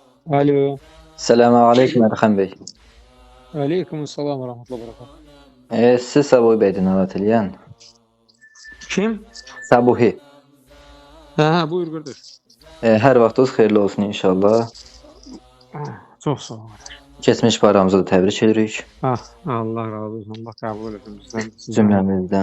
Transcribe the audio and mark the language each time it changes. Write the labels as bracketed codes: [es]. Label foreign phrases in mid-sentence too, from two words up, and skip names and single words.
[tr] Alo. Selamun aleyküm Erxan Bey. Aleykümselam ve rahmetullah berekatuhu. [az] Siz Sabuhi Bey'di davet eləyən. Kim? Sabuhi. [tr] Buyur kardeş. [az] Hər vaxtınız xeyirli olsun inşallah. [tr] Çok sağ ol. [az] Keçmiş bayramımızı da təbrik edirik Allah razı olsun. [tr] Allah kabul etsin bizden. [az] cümləmizdən.